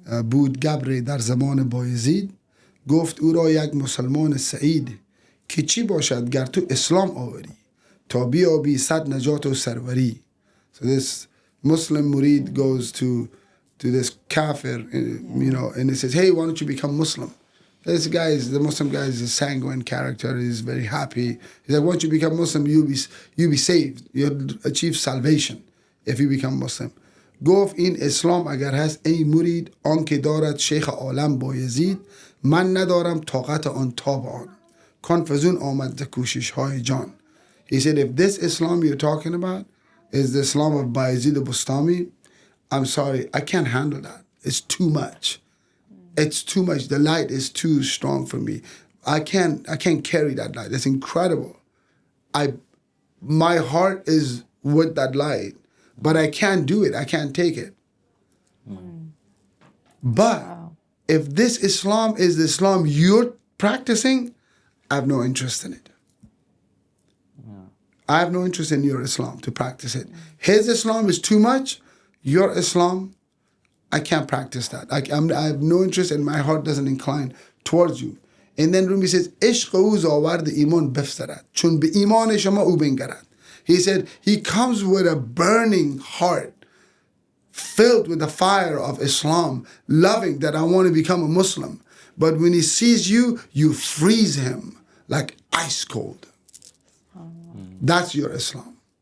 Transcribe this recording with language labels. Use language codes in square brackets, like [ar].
[fa] بود گبر در زمان بایزید گفت او را یک مسلمان سعید که چی باشد گر تو اسلام آوری تا بیابی صد نجات و سروری. [en] So this Muslim murid goes to this kafir, and he says, hey, why don't you become Muslim? The Muslim guy is a sanguine character. He's very happy. He's like, once you become Muslim, you'll be saved. You'll achieve salvation if you become Muslim. گفت این اسلام اگر هست ای مرید آن که دارد شیخ عالم بایزید من ندارم طاقت آن تاب آن کان فزون آمد ز کوشش های جان. He said, if this Islam you're talking about is the Islam of Bayezid Bustami, I'm sorry, I can't handle that. It's too much. It's too much. The light is too strong for me. I can't carry that light. It's incredible. My heart is with that light. But I can't do it. I can't take it. But if this Islam is the Islam you're practicing, I have no interest in it. I have no interest in your Islam to practice it. His Islam is too much. Your Islam, I can't practice that. I have no interest, and my heart doesn't incline towards you. And then Rumi says, [fa] عشق او زاورد ایمان بفسرد چون به ایمان شما او بنگرد. [en] He said, he comes with a burning heart, filled with the fire of Islam, loving that I want to become a Muslim. But when he sees you, you freeze him like ice cold. That's your Islam.